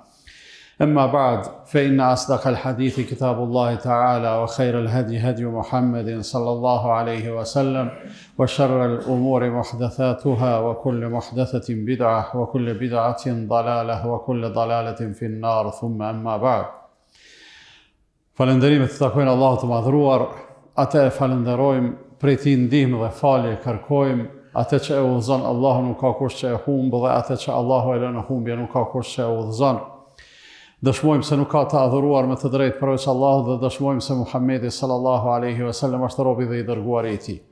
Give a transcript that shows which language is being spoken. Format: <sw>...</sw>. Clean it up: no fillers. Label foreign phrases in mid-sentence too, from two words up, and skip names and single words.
<ar>أما بعد، فإن أصدق الحديث كتاب الله تعالى، وخير الهدي هدي محمد صلى الله عليه وسلم، وشر الأمور محدثاتها، وكل محدثة بدعة، وكل بدعة ضلالة، وكل ضلالة في النار. ثم أما بعد.</ar> <sq>Falënderimet të takojnë Allahut të madhruar, atë e falenderojmë, prej tij ndihmë dhe falje kërkojmë, atë që e udhëzon Allahu nuk ka kush që e humbë, dhe atë që Allahu e lën humbje nuk ka kush që e udhëzon. Dëshmojmë se nuk ka të adhuruar me të drejtë përveç Allahut, dhe dëshmojmë se Muhamedi</sq> <ar>صلى الله عليه وسلم</ar> <sq>është robi dhe i dërguari i tij.</sq>